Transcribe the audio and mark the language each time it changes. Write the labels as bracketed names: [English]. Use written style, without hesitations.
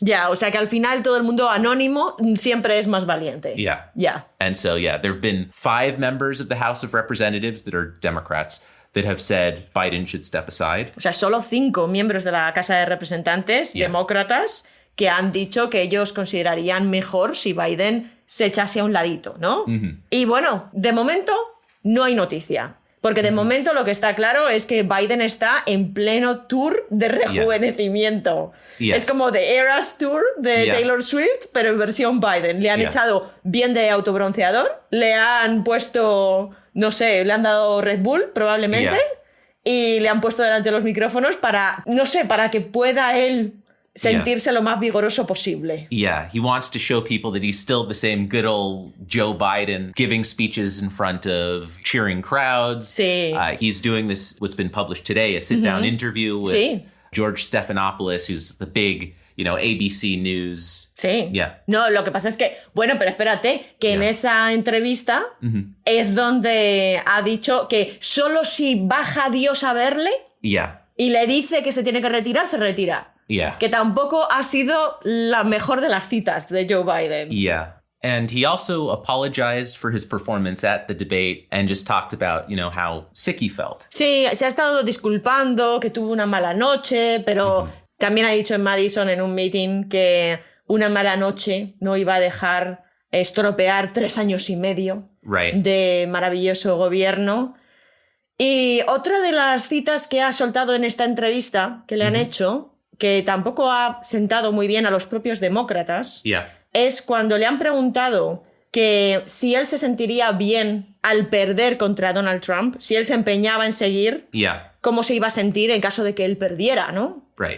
[Spanish] Ya, o sea que al final todo el mundo anónimo siempre es más valiente. [English] Yeah. [Spanish] Ya. [English] And so, there have been 5 members of the House of Representatives that are Democrats that have said Biden should step aside. [Spanish] O sea, solo 5 miembros de la Casa de Representantes demócratas que han dicho que ellos considerarían mejor si Biden se echase a un ladito, ¿no? Y bueno, de momento no hay noticia. Porque de momento lo que está claro es que Biden está en pleno tour de rejuvenecimiento. Es como The Eras Tour de Taylor Swift, pero en versión Biden. Le han echado bien de autobronceador, le han puesto, no sé, le han dado Red Bull probablemente y le han puesto delante de los micrófonos para, no sé, para que pueda él sentirse lo más vigoroso posible. [English] Yeah, he wants to show people that he's still the same good old Joe Biden, giving speeches in front of cheering crowds. [Spanish] Sí. [English] He's doing this, what's been published today, a sit-down interview with George Stephanopoulos, who's the big, ABC News. [Spanish] Sí. [English] Yeah. [Spanish] No, lo que pasa es que, bueno, pero espérate, que en esa entrevista es donde ha dicho que solo si baja Dios a verle y le dice que se tiene que retirar, se retira. Que tampoco ha sido la mejor de las citas de Joe Biden. [English] Yeah. And he also apologized for his performance at the debate and just talked about, how sick he felt. [Spanish] Sí, se ha estado disculpando, que tuvo una mala noche, pero también ha dicho en Madison en un meeting que una mala noche no iba a dejar estropear 3 años y medio de maravilloso gobierno. Y otra de las citas que ha soltado en esta entrevista que le han hecho, que tampoco ha sentado muy bien a los propios demócratas, es cuando le han preguntado que si él se sentiría bien al perder contra Donald Trump, si él se empeñaba en seguir, cómo se iba a sentir en caso de que él perdiera, ¿no?